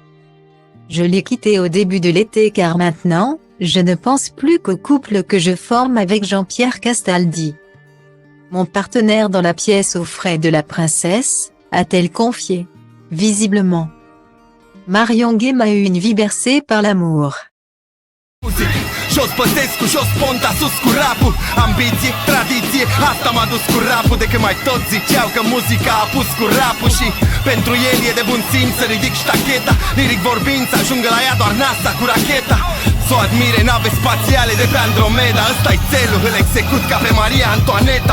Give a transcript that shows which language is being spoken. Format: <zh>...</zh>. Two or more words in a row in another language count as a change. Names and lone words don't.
<fr>Je l'ai quitté au début de l'été car maintenant, je ne pense plus qu'au couple que je forme avec Jean-Pierre Castaldi, mon partenaire dans la pièce aux frais de la princesse, a-t-elle confié. Visiblement, Marion Guilhem a eu une vie bercée par l'amour.</fr> <ro>Jos Băsescu, jos Ponta, sus cu rapul. Ambiție, tradiție, asta m-a dus cu rapul. De când mai tot ziceau că muzica a pus cu rapul. Și pentru el e de bun simț să ridic ștacheta. Liric vorbind să ajungă la ea doar NASA cu racheta. S-o admire nave spațiale de pe Andromeda. Ăsta-i țelul, îl execut ca pe Maria Antoaneta.</ro>